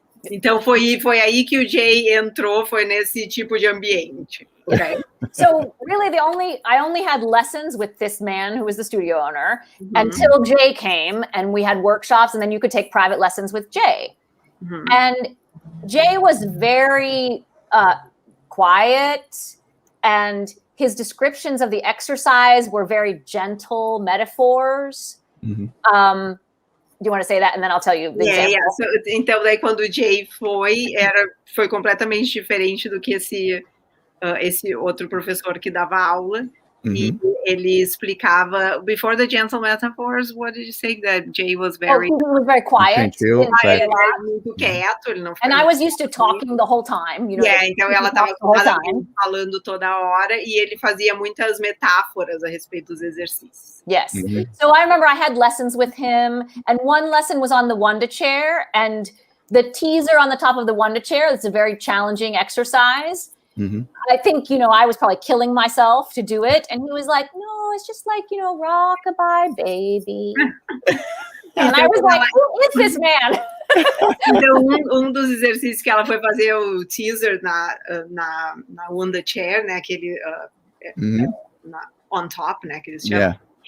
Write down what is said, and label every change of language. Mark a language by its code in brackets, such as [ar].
[pt] Então foi aí que o Jay entrou, foi nesse tipo de ambiente. [en] Okay? So really I only had lessons with this man who was the studio owner until Jay came, and we had workshops, and then you could take private lessons with Jay. And Jay was very quiet, and his descriptions of the exercise were very gentle metaphors. Do you want to say that, and then I'll tell you the example? Yeah. [pt] So, então, daí quando o Jay foi completamente diferente do que esse outro professor que dava aula. E ele explicava, [en] before the gentle metaphors, what did you say? That Jay was very... he was very quiet. [pt] Ele era muito quieto, ele não [en] And I was used to talking the whole time. [pt] Então ela estava falando toda hora, e ele fazia muitas metáforas a respeito dos exercícios. [en] Yes. So I remember I had lessons with him, and one lesson was on the Wanda chair, and the teaser on the top of the Wanda chair, it's a very challenging exercise. I think, I was probably killing myself to do it. And he was like, no, it's just like, rock-a-bye baby. And I was like, who is this man? [pt] Então, dos exercícios que ela foi fazer o teaser na [en] on the chair, [pt] né? Aquele on top, né? Que eles chamam.